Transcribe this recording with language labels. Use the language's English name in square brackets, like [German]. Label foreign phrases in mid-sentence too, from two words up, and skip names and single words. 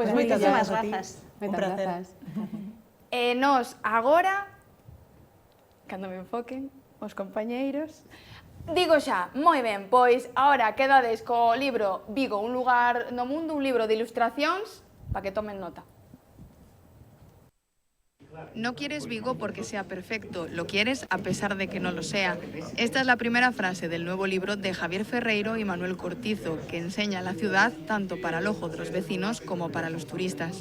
[Galician] Moitas moitísimas grazas a ti. grazas. Un placer. Nos, agora, cando me enfoquen os compañeiros, digo xa, moi ben, pois agora quedades co libro Vigo, un lugar no mundo, un libro de ilustracións, para que tomen nota. [Spanish] No quieres Vigo porque sea perfecto, lo quieres a pesar de que no lo sea. Esta es la primera frase del nuevo libro de Javier Ferreiro y Manuel Cortizo, que enseña la ciudad tanto para el ojo de los vecinos como para los turistas.